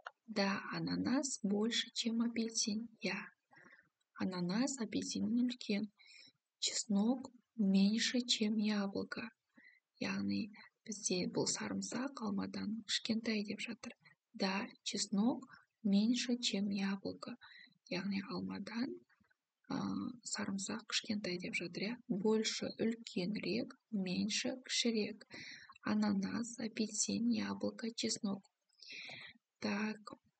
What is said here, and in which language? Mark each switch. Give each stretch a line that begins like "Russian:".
Russian: Да, ананас больше, чем апельсин. Я.
Kazakh: Ананас апельсиннен үлкен.
Russian: Чеснок меньше, чем яблоко.
Kazakh: Яғни бізде бұл сарымсақ алмадан кішкентай деп жатыр.
Russian: Да, чеснок меньше, чем яблоко.
Kazakh: Яғни алмадан сарымсақ кішкентай деп жатыр.
Russian: Больше үлкенірек, меньше кішірек. Ананас, апельсин, яблоко, чеснок. Так.